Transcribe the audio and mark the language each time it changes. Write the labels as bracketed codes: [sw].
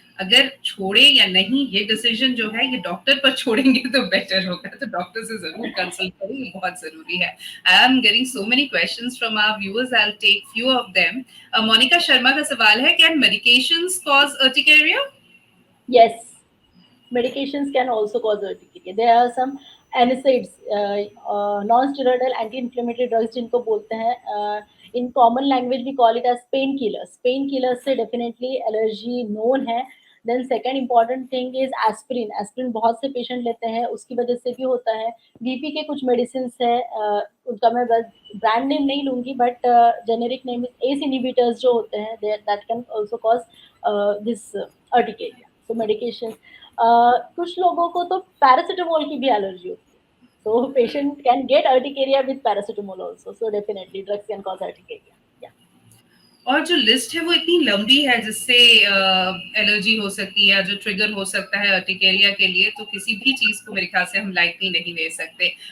[hi] अगर छोड़े या नहीं, ये डिसीजन जो है ये डॉक्टर पर छोड़ेंगे तो बेटर होगा। [en] तो डॉक्टर से ज़रूर कंसल्ट करें, ये बहुत ज़रूरी है। I am getting so many questions from our viewers, I will take few of them. Monika Sharma का सवाल है, can medications cause urticaria? Yes, medications can also cause urticaria. There are some NSAIDs, non-steroidal anti-inflammatory drugs जिनको बोलते हैं. In common language we call it as painkillers. Painkillers से definitely allergy known है. Then second important thing is aspirin. [hi] Aspirin बहुत से patient लेते हैं, उसकी वजह से भी होता है. [en] BP के कुछ medicines है, उनका मैं brand name नहीं लूंगी, but generic name is ACE inhibitors जो होते हैं, that can also cause this urticaria. So medication. [hi] कुछ लोगों को तो पैरासिटामोल की भी एलर्जी होती है, so patient can get urticaria with paracetamol also. [en] So definitely drugs can cause urticaria. Yeah. [hi] और जो लिस्ट है वो इतनी लंबी है जिससे एलर्जी हो सकती है, जो ट्रिगर हो सकता है अर्टिकेरिया के लिए, तो किसी भी चीज को मेरे ख्याल से हम लाइटली नहीं ले सकते।